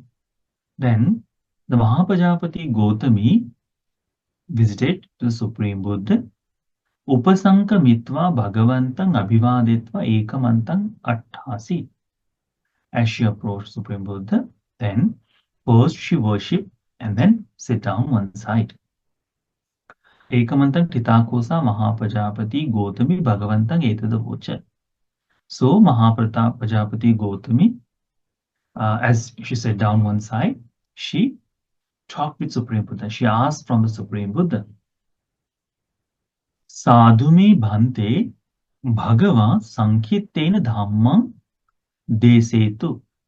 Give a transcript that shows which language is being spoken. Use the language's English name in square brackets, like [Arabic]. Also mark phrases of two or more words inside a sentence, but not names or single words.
[English] Then the Mahapajapati Gautami visited the Supreme Buddha. [Pali] Upasankamitva Bhagavantang Abhivaditva Ekamantang Atthasi. [English] As she approached Supreme Buddha, then first she worshipped and then sit down one side. [Pali] Ekamantang Titakosa Mahapajapati Gautami Bhagavantang Etadavocha. [English] So Mahapajapati Gautami, as she sat down one side, she talked with Supreme Buddha. She asked from the Supreme Buddha, [Pali] Sadhume Bhante Bhagava Saṁkhittasutta Dhammam Desetu.